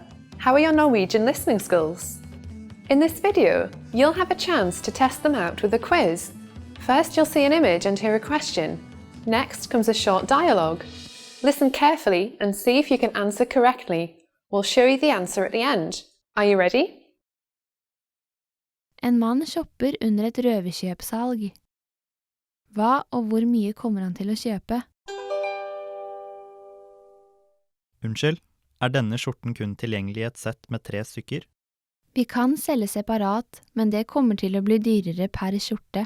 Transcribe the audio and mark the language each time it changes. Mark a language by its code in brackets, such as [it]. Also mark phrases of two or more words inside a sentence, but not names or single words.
[en] How are your Norwegian listening skills? In this video, you'll have a chance to test them out with a quiz. First, you'll see an image and hear a question. Next comes a short dialogue. Listen carefully and see if you can answer correctly. We'll show you the answer at the end. Are you ready? [no] En mann shopper under et røverkjøpsalg. Hva og hvor mye kommer han til å kjøpe? Unnskyld, denne skjorten kun tilgjengelig i et sett med 3 stykker? Vi kan selge separat, men det kommer til å bli dyrere per skjorte.